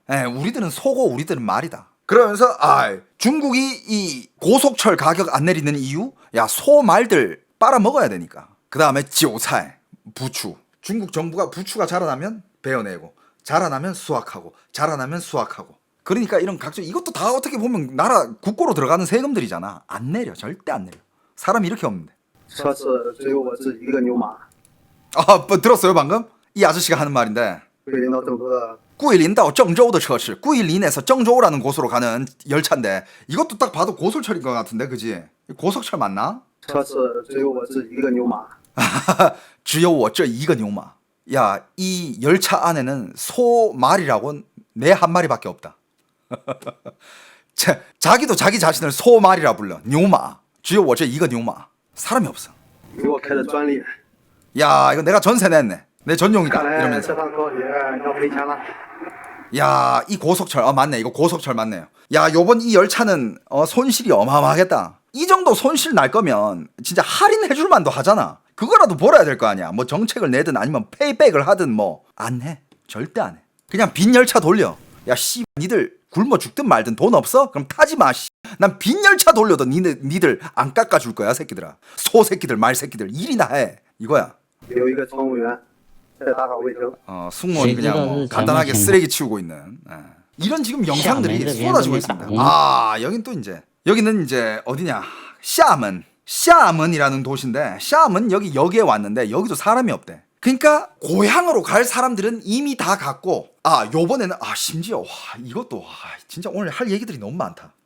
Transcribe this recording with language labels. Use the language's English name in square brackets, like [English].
[Korean] 우리들은 소고 우리들은 말이다. 그러면서 중국이 이 고속철 가격 안 내리는 이유? 야 소말들 빨아먹어야 되니까. 그 다음에 지오차이 부추. 중국 정부가 부추가 자라나면 베어내고 자라나면 수확하고 자라나면 수확하고. 그러니까 이런 각종 이것도 다 어떻게 보면 나라 국고로 들어가는 세금들이잖아. 안 내려. 절대 안 내려. 사람이 이렇게 없는데. [Chinese] 车是只有我自己一个牛马， [Korean] 뭐 들었어요 방금? 이 아저씨가 하는 말인데 [Chinese] 桂林到郑州的桂林到郑州的车是 [Korean] 桂林에서郑州라는 곳으로 가는 열차인데 이것도 딱 봐도 고속철인 것 같은데 그지? 고속철 맞나? [Chinese] 车是只有我自己一个牛马，只有我这一个牛马. [Korean] 야, 이 열차 안에는 소말이라고는 내 한 마리밖에 없다. 자기도 자기 자신을 소말이라 불러. [Chinese] 牛马.只有我这一个牛马. [Korean] 사람이 없어. [Chinese] 给我开的专利， [Korean] 야, 이거 내가 전세 냈네. 내 전용이다. [Chinese] 看来 [Korean] 이러면서. [Chinese] 这趟高铁要赔钱了。 [Korean] 야, 이 고속철, 맞네. 이거 고속철 맞네요. 야, 요번 이 열차는 손실이 어마어마하겠다. 이 정도 손실 날 거면 진짜 할인해줄 만도 하잖아. 그거라도 벌어야 될 거 아니야. 뭐 정책을 내든 아니면 페이백을 하든 뭐. 안 해. 절대 안 해. 그냥 빈 열차 돌려. 야, 씨, 니들 굶어 죽든 말든 돈 없어? 그럼 타지 마, 씨. 난 빈 열차 돌려도 니들 안 깎아줄 거야, 새끼들아. 소 새끼들, 말 새끼들. 일이나 해. 이거야. [Chinese] 有一个乘务员在打扫卫生， [Korean] 승무원이 그냥 뭐 간단하게 쓰레기 치우고 있는. 이런 지금 영상들이 쏟아지고 있습니다. 여긴 또 여기는 이제 어디냐? 샤먼이라는 도시인데 샤먼 여기 역에 왔는데 여기도 사람이 없대. 그러니까 고향으로 갈 사람들은 이미 다 갔고 요번에는 심지어 이것도 진짜 오늘 할 얘기들이 너무 많다.